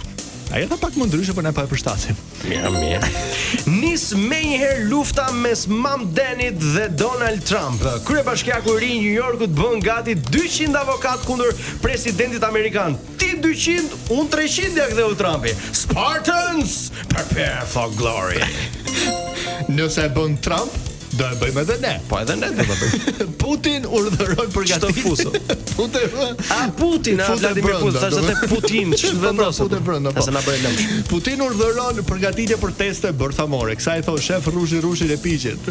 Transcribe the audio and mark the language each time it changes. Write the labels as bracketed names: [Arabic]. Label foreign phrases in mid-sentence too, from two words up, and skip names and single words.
[Albanian] Aja tha pak më ndryshe, për ne pa e përshtasim. Mirë. Nis me njëherë lufta mes Mam Denit dhe Donald Trump. Kryebashkiaku i ri i New Yorkut bën gati 200 avokat kundër presidentit amerikan. Ti 200, unë 300 ja ktheu Trumpi. [English] Spartans, prepare for glory. [Albanian] Nëse e bën Trump, do e bëjmë edhe ne. Po edhe ne do ta bëjmë. Putin urdhëron përgatitjen. Putin, Vladimir Putin, thashë te Putin, ç'vendos. Sa na bëri lëmsh. Putin urdhëron përgatitje për teste bërthamore. Kësaj thon shef Rushi dhe piqet.